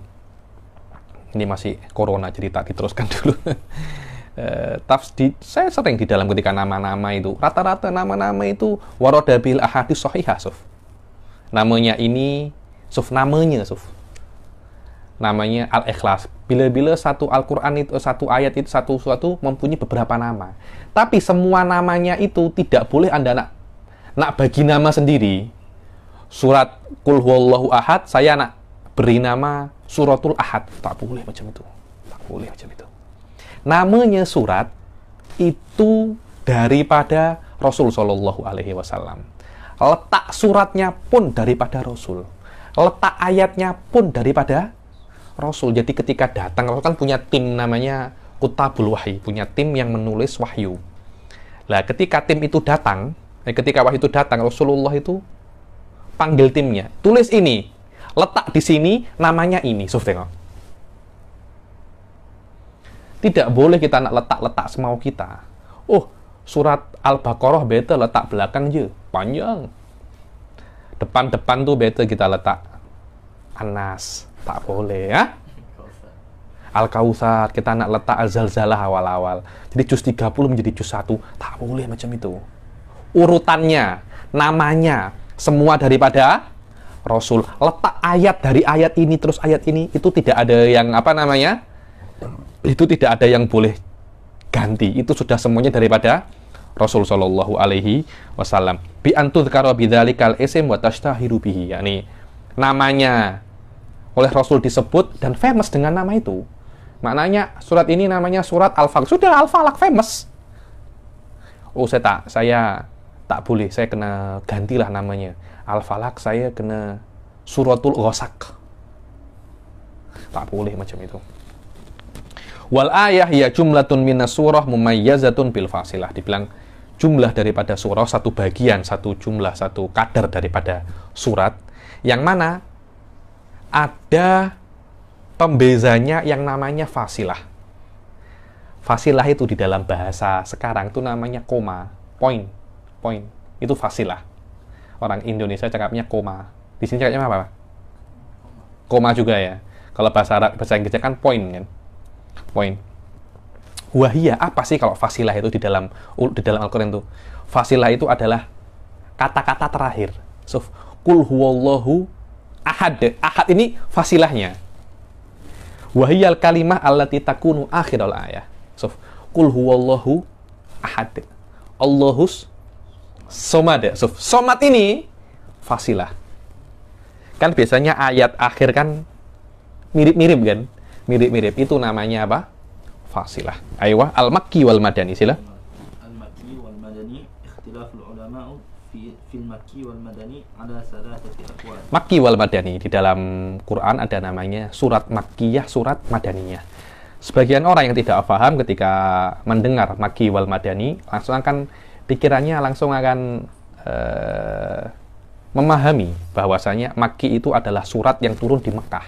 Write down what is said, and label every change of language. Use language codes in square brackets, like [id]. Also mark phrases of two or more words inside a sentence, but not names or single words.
[id] Ini masih corona, jadi tak diteruskan dulu. Saya sering di dalam ketika nama-nama itu, rata-rata nama-nama itu [ar] وردت بالأحاديث الصحيحة, [id] Suf. Namanya ini, Suf, namanya, Suf. namanya Al-Ikhlas. Bila-bila satu Al-Quran itu, satu ayat itu, satu mempunyai beberapa nama. Tapi semua namanya itu tidak boleh Anda nak bagi nama sendiri. Surat Qul Huwallahu Ahad, saya nak beri nama Suratul Ahad. Tak boleh macam itu. Tak boleh macam itu. Namanya surat itu daripada Rasul [ar] صلى الله عليه وسلم. [id] Letak suratnya pun daripada Rasul. Letak ayatnya pun daripada Rasul. Jadi ketika datang, Rasul kan punya tim namanya Kutabul Wahyi, punya tim yang menulis wahyu. Nah, ketika tim itu datang, ketika wahyu itu datang, Rasulullah itu panggil timnya, tulis ini, letak di sini, namanya ini. Tengok. Tidak boleh kita nak letak-letak semau kita. Oh, surat Al-Baqarah beta letak belakang je, panjang. Depan-depan tuh beta kita letak Anas. Tak boleh ya. Al-Kautsar kita nak letak Az-Zalzalah awal-awal. Jadi juz 30 menjadi juz 1. Tak boleh macam itu. Urutannya, namanya, semua daripada Rasul. Letak ayat dari ayat ini terus ayat ini, itu tidak ada yang apa namanya? Itu tidak ada yang boleh ganti. Itu sudah semuanya daripada Rasul [ar] صلى الله عليه وسلم. بأن تذكر بذلك الاسم وتشتهر به. [id] Yani namanya oleh Rasul disebut dan famous dengan nama itu. Maknanya surat ini namanya surat Al-Falaq. Sudah Al-Falaq famous. Oh, saya tak boleh, saya kena gantilah namanya. Al-Falaq saya kena Suratul Ghasaq. Tak boleh macam itu. [ar] والآية هي جملة من السورة مميزة بالفاصلة. [id] Dibilang jumlah daripada surah, satu bagian, satu jumlah, satu kadar daripada surat, yang mana ada pembezanya yang namanya fasilah. Fasilah itu di dalam bahasa sekarang itu namanya koma, point. Itu fasilah. Orang Indonesia cakapnya koma. Di sini cakapnya apa? Koma juga ya. Kalau bahasa Inggrisnya kan point kan. Point. Wahia, apa sih kalau fasilah itu di dalam Al-Quran itu? Fasilah itu adalah kata-kata terakhir. So, [ar] قل هو الله أحد. [id] Ahad ini fasilahnya. [ar] وهي الكلمة التي تكون آخر الآية. So, قل هو الله أحد. الله الصمد. [id] So, somad ini fasilah. Kan biasanya ayat akhir kan mirip-mirip kan? Mirip-mirip. Itu namanya apa? Fasilah. Aywa, al-Makki wal Madani, sila. [ar] المكي والمدني اختلف العلماء في المكي والمدني على ثلاثة أقوال. [id] Makki wal Madani, di dalam Quran ada namanya surat Makkiyah, surat Madaniyah. Sebagian orang yang tidak paham ketika mendengar Makki wal Madani, langsung akan pikirannya langsung akan memahami bahwasanya Makki itu adalah surat yang turun di Mekah.